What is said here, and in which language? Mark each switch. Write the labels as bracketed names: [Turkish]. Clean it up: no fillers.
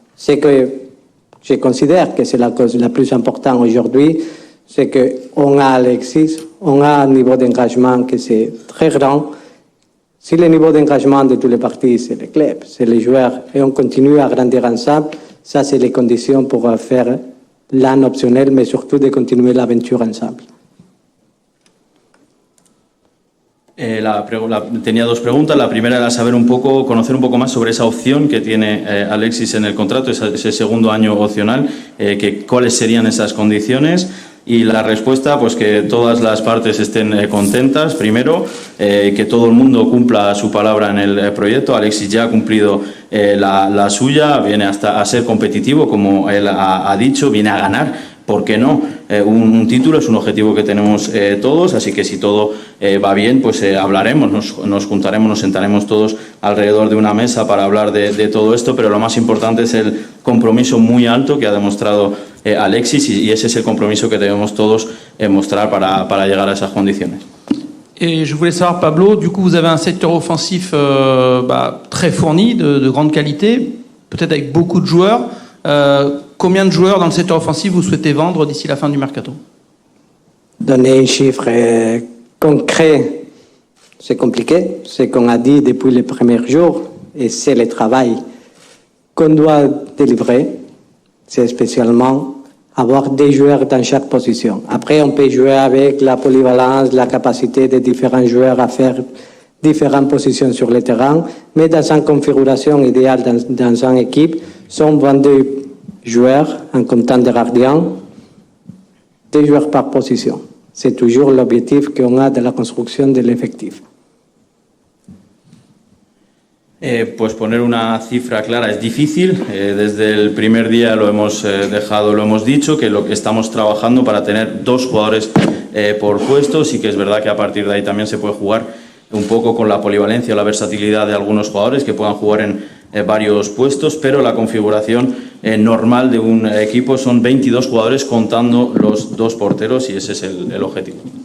[French] C'est que je considère que c'est la cause la plus importante aujourd'hui, c'est qu'on a Alexis, on a un niveau d'engagement que c'est très grand. Si le niveau d'engagement de tous les partis, c'est le club, c'est les joueurs, et on continue à grandir ensemble, ça c'est les conditions pour faire l'an optionnel, mais surtout de continuer l'aventure ensemble. [Spanish] Tenía dos preguntas. La primera era conocer un poco más sobre esa opción que tiene Alexis en el contrato, ese segundo año opcional, cuáles serían esas condiciones. Y la respuesta, pues que todas las partes estén contentas, primero, que todo el mundo cumpla su palabra en el proyecto. Alexis ya ha cumplido la suya, viene hasta a ser competitivo, como él ha dicho, viene a ganar. ¿Por qué no? Un título es un objetivo que tenemos todos, así que si todo va bien, pues hablaremos, nos juntaremos, nos sentaremos todos alrededor de una mesa para hablar de todo esto, pero lo más importante es el compromiso muy alto que ha demostrado Alexis, y ese es el compromiso que debemos todos mostrar para llegar a esas condiciones. [French] Et je voulais savoir, Pablo, du coup vous avez un secteur offensif très fourni, de grande qualité, peut-être avec beaucoup de joueurs. Combien de joueurs dans le secteur offensif vous souhaitez vendre d'ici la fin du mercato? Donner un chiffre concret, c'est compliqué. Ce qu'on a dit depuis les premiers jours, et c'est le travail qu'on doit délivrer, c'est spécialement avoir des joueurs dans chaque position. Après, on peut jouer avec la polyvalence, la capacité de différents joueurs à faire différentes positions sur le terrain, mais dans une configuration idéale dans une équipe, sont 22 joueurs en comptant des gardiens, 2 joueurs par position. C'est toujours l'objectif qu'on a de la construction de l'effectif. [Spanish] Pues poner una cifra clara es difícil. Desde el primer día lo hemos dicho, que lo que estamos trabajando para tener 2 jugadores por puesto. Sí que es verdad que a partir de ahí también se puede jugar un poco con la polivalencia o la versatilidad de algunos jugadores que puedan jugar en varios puestos, pero la configuración normal de un equipo son 22 jugadores contando los 2 porteros, y ese es el objetivo.